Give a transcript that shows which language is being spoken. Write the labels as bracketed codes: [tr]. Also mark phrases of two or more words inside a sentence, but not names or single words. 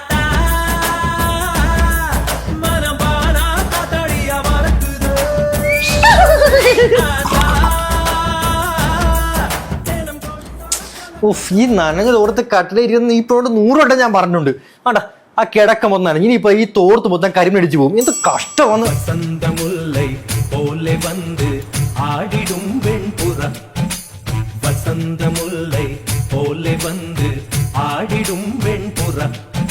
[ml] ഈ നനഞ്ഞ തോർത്ത് കട്ടിലിരുന്ന് ഇപ്പോഴോട് 100 വട്ടം ഞാൻ പറഞ്ഞിട്ടുണ്ട്. ആണ്ടാ ആ കിടക്കം വന്നാണ് ഇനിയിപ്പോ ഈ തോർത്ത് മൊത്തം കരിമടിച്ചു പോകും. എന്ത് കഷ്ടമാണ്. [ta] ஆடிடும் வெண்புறா வசந்த முல்லை போலே வந்து ஆடிடும் வெண்புறா